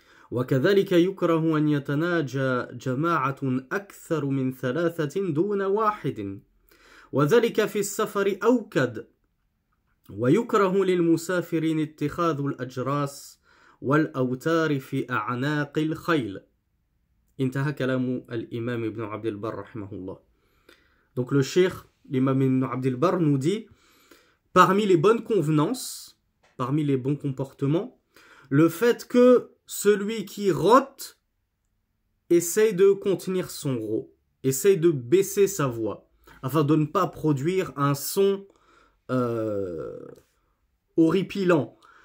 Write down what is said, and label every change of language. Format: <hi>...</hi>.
<ar>وكذلك يكره أن يتناجى جماعة أكثر من ثلاثة دون واحد وذلك في السفر أوكد ويكره للمسافرين اتخاذ الأجراس والأوتار في أعناق الخيل. انتهى كلام الإمام ابن عبد البر رحمه الله.</ar> <fr>Donc le cheikh l'imam ibn Abdil Barr nous dit, parmi les bonnes convenances, parmi les bons comportements, le fait que celui qui rote essaye de contenir son rot, essaye de baisser sa voix, afin de ne pas produire un son horripilant.</fr>